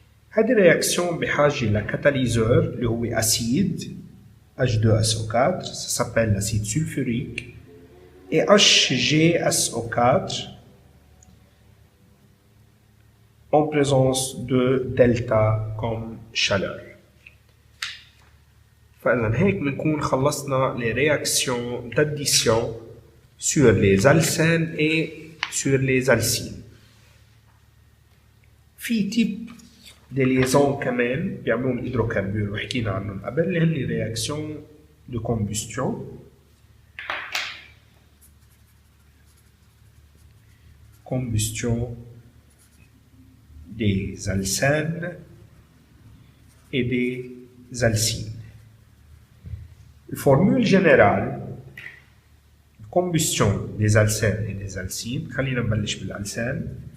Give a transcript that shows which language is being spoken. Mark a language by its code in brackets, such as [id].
[ar] هذه الرياكسيون بحاجة لكاتاليزور اللي هو أسيد [fr] H2SO4 ça s'appelle l'acide sulfurique et HgSO4 en présence de delta comme chaleur. [ar] فإذا هيك بنكون خلصنا [fr] les réactions d'addition sur les alcènes et sur les alcynes. [ar] في [fr] type de liaisons [ar] كمان بيعملون الهيدروكربور وحكينا عنهم قبل اللي هن [fr] réactions de combustion. Combustion des alcènes et des alcynes. La formule générale de combustion des alcènes et des alcynes, [ar] خلينا نبلش [fr] بالالcène.